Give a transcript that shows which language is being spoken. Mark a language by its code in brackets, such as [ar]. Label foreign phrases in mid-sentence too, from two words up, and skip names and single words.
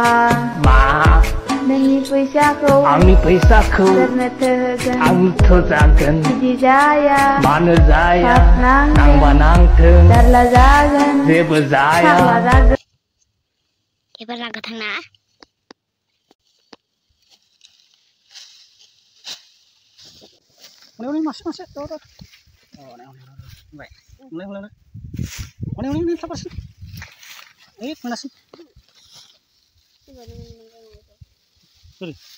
[brx] मा नोंनि फैसाखौ आंनि फैसाखौ सोरनोथो होगोन आंथ' जागोन बिदि जाया मानो जाया नांगोन नांबा नांथों जारला जागोन जेबो जाया फाग्ला जागोन एबार लांखा थांना [id] masuk tuh tuh oh baik mulai apa sih mana sih sorry